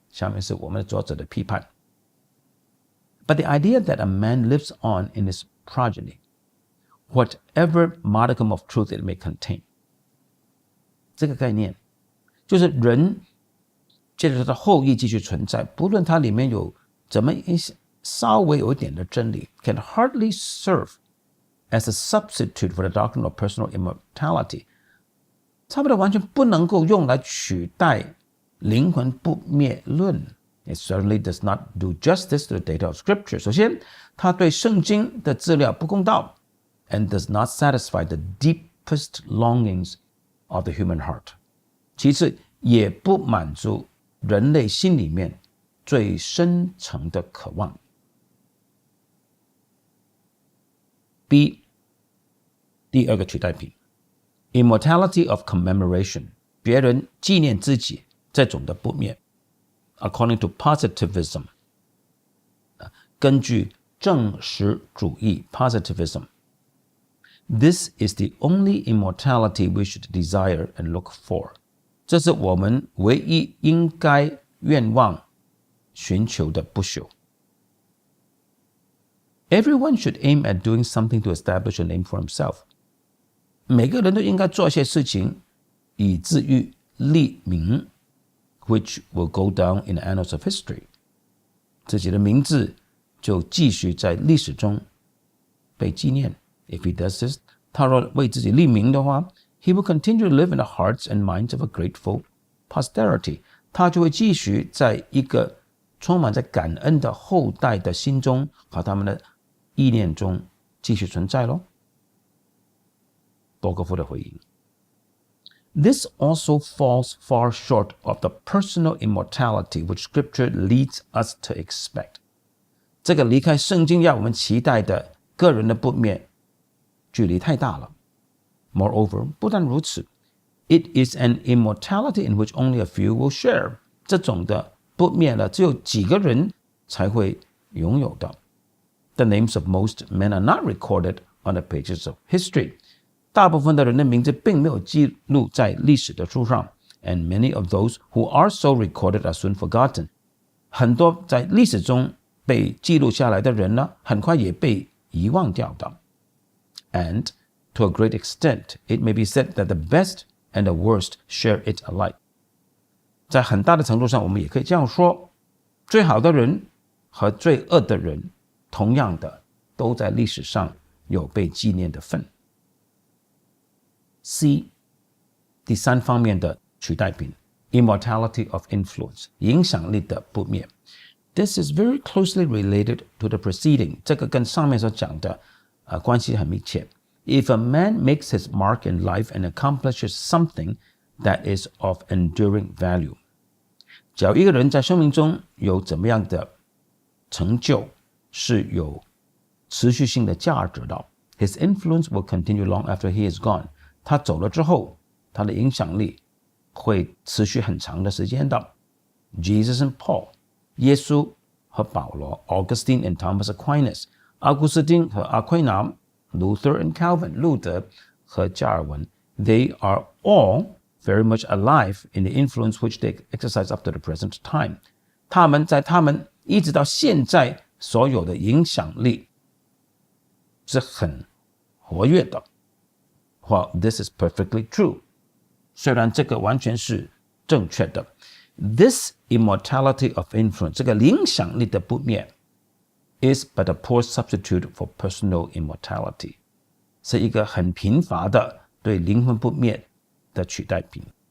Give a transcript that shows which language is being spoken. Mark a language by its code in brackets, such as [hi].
[zh] 下面是我们作者的批判。 [en] But the idea that a man lives on in his progeny, whatever modicum of truth it may contain, [zh] 这个概念就是人借着他的后裔继续存在，不论它里面有怎么稍微有一点的真理 [en] can hardly serve as a substitute for the doctrine of personal immortality. [zh] 差不多完全不能够用来取代灵魂不灭论。 [en] It certainly does not do justice to the data of Scripture. [zh] 首先，它对圣经的资料不公道 [en] and does not satisfy the deepest longings of the human heart. [zh] 其次，也不满足人类心里面最深层的渴望。 [en] B. [zh] 第二个取代品 [en] Immortality of commemoration. [zh] 别人纪念自己这种的不灭。 [en] According to positivism. [zh] 根据证实主义 positivism. [en] This is the only immortality we should desire and look for. [zh] 这是我们唯一应该愿望寻求的不朽。 [en] Everyone should aim at doing something to establish a name for himself. [zh] 每个人都应该做一些事情，以至于立名 [en] which will go down in the annals of history. [zh] 自己的名字就继续在历史中被纪念。 [en] If he does this, [zh] 他若为自己立名的话， [en] he will continue to live in the hearts and minds of a grateful posterity. [zh] 他就会继续在一个充满着感恩的后代的心中和他们的意念中继续存在咯。伯克夫的回应。 [en] This also falls far short of the personal immortality which Scripture leads us to expect. [zh] 这个离开圣经要我们期待的个人的不灭，距离太大了。 [en] Moreover, [zh] 不但如此 [en] it is an immortality in which only a few will share. [zh] 这种的不灭了，只有几个人才会拥有的。 [en] The names of most men are not recorded on the pages of history. [zh] 大部分的人的名字并没有记录在历史的书上。 [en] And many of those who are so recorded are soon forgotten. [zh] 很多在历史中被记录下来的人呢，很快也被遗忘掉的。 [en] And to a great extent, it may be said that the best and the worst share it alike. [zh] 在很大的程度上，我们也可以这样说，最好的人和最恶的人，同样的都在历史上有被纪念的份。C. 第三方面的取代品 [en] Immortality of influence [zh] 影响力的不灭。 [en] This is very closely related to the preceding [zh] 这个跟上面所讲的关系很密切。 [en] If a man makes his mark in life and accomplishes something that is of enduring value [zh] 只要一个人在生命中有怎么样的成就是有持续性的价值的 [en] His influence will continue long after he is gone [zh] 他走了之后他的影响力会持续很长的时间的。 [en] Jesus and Paul 耶稣和保罗 Augustine and Thomas Aquinas 奥古斯丁和阿奎那 Luther and Calvin 路德和加尔文 They are all very much alive in the influence which they exercise up to the present time [zh] 他们在他们一直到现在所有的影响力是很活跃的。 [en] Well, this is perfectly true [zh] 虽然这个完全是正确的 [en] This immortality of influence [zh] 这个影响力的不灭 [en] is but a poor substitute for personal immortality [zh] 是一个很贫乏的对灵魂不灭的取代品